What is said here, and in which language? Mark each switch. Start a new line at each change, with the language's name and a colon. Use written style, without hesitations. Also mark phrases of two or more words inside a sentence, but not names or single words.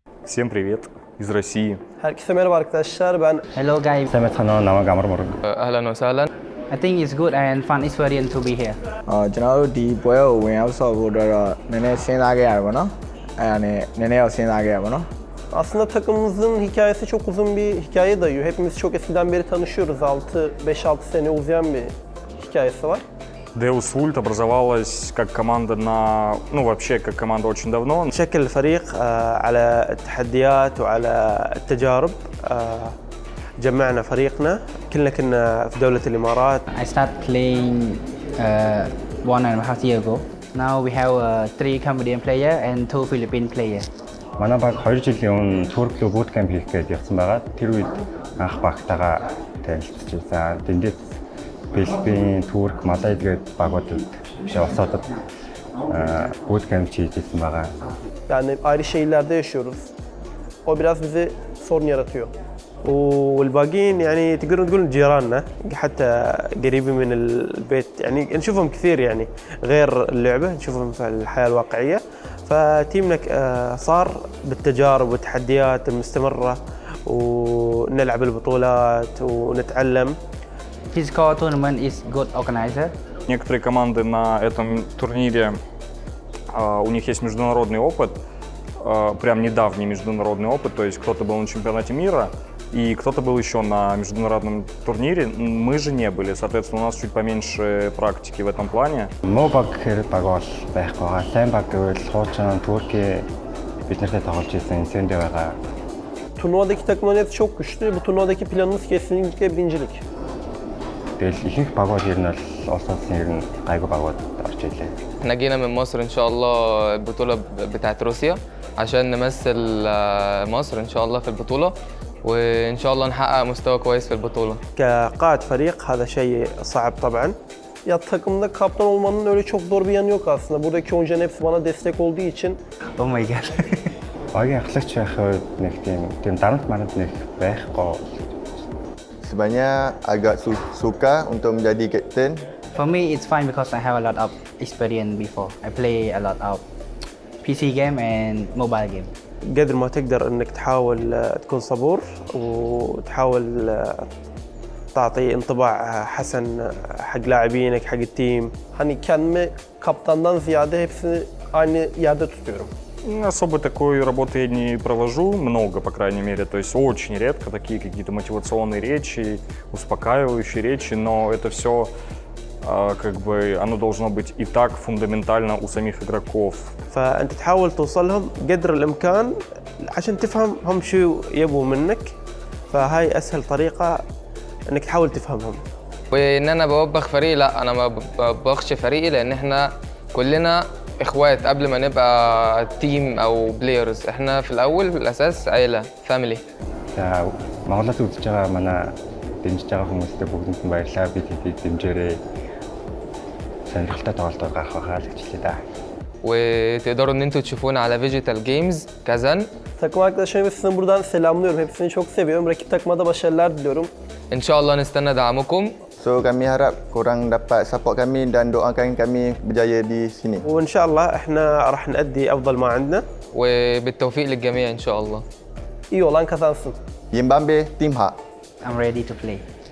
Russian: Всем привет из России.
Turkish: Herkese merhaba arkadaşlar. Ben
English: Hello guys.
Arabic: أهلا وسهلا.
English: I think it's good and fun experience to be here.
Burmese: ကျွန်တော်တို့ဒီပွဲကိုဝင်ရောက်ဆော့ဖို့အတွက်တော့နည်းနည်းစဉ်းစားခဲ့ရတယ်ပေါ့နော်အဲ့ဒါနဲ့နည်းနည်းတော့စဉ်းစားခဲ့ရပါတော့
Turkish: Aslında takımımızın hikayesi çok uzun bir hikaye dayıyor. Hepimiz çok eskiden beri tanışıyoruz. 5-6 sene uzayan bir hikayesi var.
Russian: Deus Vult образовалась как команда вообще как команда очень давно.
Arabic: شكل الفريق على التحديات وعلى التجارب. جمعنا فريقنا كلنا كنا في دولة الإمارات.
English: I started playing 1.5 years ago. Now we have 3 Cambodian player and 2 Philippine player.
Mongolian: манай баг 2 жилийн өмнө Турк клуб
English: boot camp
Mongolian: хийх гээд явсан байгаа. Тэр үед анх багтаага танилцж байсан. Тэндээс Филиппин, Турк, Малайд гээд багуудад биш улсуудад
English: boot camp
Mongolian: хийжсэн байгаа.
Turkish: Yani ayrı şehirlerde yaşıyoruz. O biraz bize sorun yaratıyor.
Arabic: والباقيين يعني تقدرون تقولون جيراننا حتى قريبين من البيت يعني نشوفهم كثير يعني غير اللعبة نشوفهم في الحياة الواقعية فتيمنا صار بالتجارب والتحديات المستمرة ونلعب البطولات ونتعلم.
English: Phygital tournament is good organizer.
Russian: Некоторые команды на этом турнире, у них есть международный опыт, прям недавний международный опыт, то есть кто-то был на чемпионате мира, и кто-то был еще на международном турнире, мы же не были, соответственно, у нас чуть поменьше практики в этом плане.
Mongolian: Муу баг хэрэг баг бол байхгүй байгаа. Сайн баг гэвэл хуучин Турки биднэртэй тоглож ирсэн энсэндээ байгаа.
Turkish: Turnuvadaki takımların hepsi çok güçlü. Bu turnuvadaki planımız kesinlikle birincilik.
Mongolian: Тэгэл ихэнх багууд ер нь бол улс улсын ер нь гайгүй багууд орж ирлээ.
Arabic: احنا جينا من مصر ان شاء الله البطولة بتاعت روسيا عشان نمثل مصر ان شاء الله في البطولة وان شاء الله نحقق مستوى كويس في البطولة. كقائد فريق هذا شيء صعب طبعا.
Turkish: Ya takımda kaptan olmanın öyle çok zor bir yanı yok aslında. Buradaki oyuncuların hepsi bana destek olduğu için.
English: Oh my god.
Mongolian: Багийн ахлагч байх үед нэг тийм дарамт маранд нэг байхгүй.
Malay: Sebenarnya agak sukar untuk menjadi kapten.
English: For me it's fine because I have a lot of experience before. I play a lot of PC game and mobile game.
Arabic: قدر ما تقدر انك تحاول تكون صبور وتحاول تعطي انطباع حسن حق لاعبينك حق التيم.
Turkish: Hani kendimi kaptandan ziyade hepsini aynı yerde tutuyorum.
Russian: Особо такой работы я не провожу, много, по крайней мере, то есть очень редко такие какие-то мотивационные речи, успокаивающие речи, но это все как бы оно должно быть и так фундаментально у самих игроков.
Arabic: فأنت تحاول توصل لهم قدر الإمكان عشان تفهم هم شو يبوا منك فهاي أسهل طريقة إنك تحاول تفهمهم. وإن أنا بوبخ فريقي لا أنا ما بوبخش فريقي لأن إحنا كلنا إخوات قبل ما نبقى تيم أو بلايرز إحنا في الأول في الأساس عيلة فاميلي.
Mongolian: Монголд үзэж байгаа манай дэмжиж байгаа хүмүүстээ бүгдэнд нь баярлалаа. Бид дэмжээрэй. Сонирхолтой тоглолтоор гарах байхаа л хичээлээ да.
Arabic: وتقدروا إن أنتوا تشوفونا على فيجيتال جيمز كازان.
Turkish: Takım arkadaşlarım hepsini buradan selamlıyorum. Hepsini çok seviyorum. Rakip takıma da başarılar diliyorum.
Arabic: إن شاء الله نستنى دعمكم.
Malay: So kami harap korang dapat support kami dan doakan kami berjaya di sini.
Arabic: وإن شاء الله إحنا راح نأدي أفضل ما عندنا. وبالتوفيق للجميع إن شاء الله.
Turkish: İyi olan kazansın.
English: Yimbambe Team Ha. I'm ready to play.